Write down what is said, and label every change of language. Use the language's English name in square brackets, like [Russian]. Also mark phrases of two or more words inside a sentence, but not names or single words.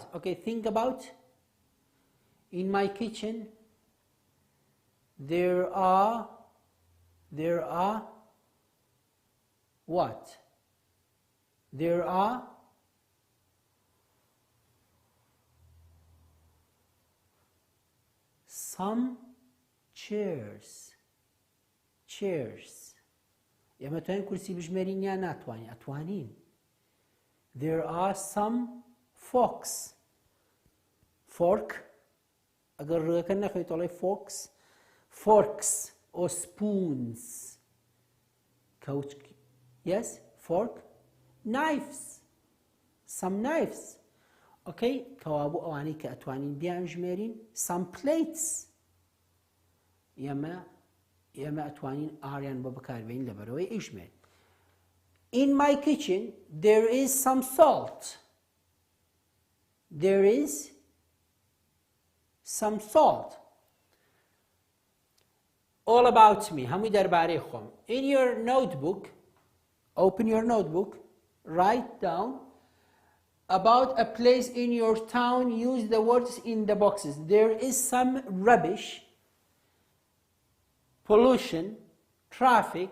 [English] Okay, think about in my kitchen there are what? There are some chairs. [Central Kurdish] ئێمە توانین کورسی بژمێرین یان ناتوانین؟ ئەتوانین. [English] There are some forks. [Central Kurdish] Fork ئەگەر ڕێەکە نەخۆیت ئەڵێ [English] forks or spoons. Yes, fork. Knives. Some knives. [Central Kurdish] Okay, کەوابوو ئەوانەی کە ئەتوانین بیان ژمێرین. [English] Some plates. [Central Kurdish] ئێمە ئەتوانین ئاریان بۆ بەکاربێنین لەبەرەوەی ئیژمێر. [English] In my kitchen there is some salt. There is some salt. All about me. [Central Kurdish] هەمووی دەربارەی خۆم. [English] In your notebook, open your notebook, write down about a place in your town. Use the words in the boxes. There is some rubbish, pollution, traffic.